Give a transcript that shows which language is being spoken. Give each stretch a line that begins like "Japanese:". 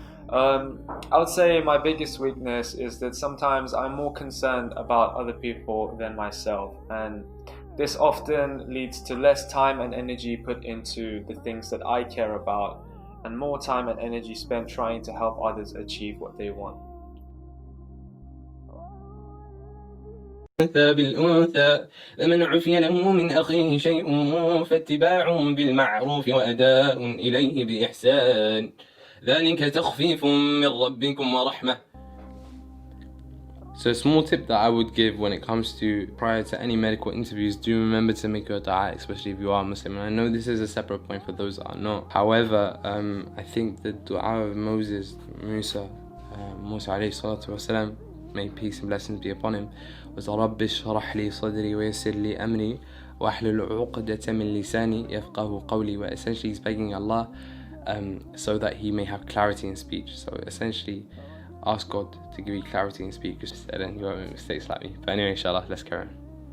English: I would say my biggest weakness is that sometimes I'm more concerned about other people than myself, and this often leads to less time and energy put into the things that I care about, and more time and energy spent trying to help others achieve what they want.
Arabic: بالأنثى فمن عفي له من أخيه شيء فاتباع بالمعروف وأداء إليه بإحسان ذلك تخفيف من ربكم ورحمة.
English: So a small tip that I would give when it comes to prior to any medical interviews, do remember to make your dua, especially if you are Muslim. And I know this is a separate point for those that are not. However, I think the dua of Musa Musa alayhi salatu wasalam, may peace and blessings be upon him, was
Arabic: رَبِّ اشْرَحْ لِي صَدْرِي وَيَسِّرْ لِي أَمْرِي وَأَحْلُلْ عُقْدَةً مِّن لِسَانِي يَفْقَهُ قَوْلِي.
English: Where essentially he's begging Allah so that he may have clarity in speech. So essentially ask God to give you clarity in speech, and then you won't make mistakes like me. But anyway, inshallah, let's carry on.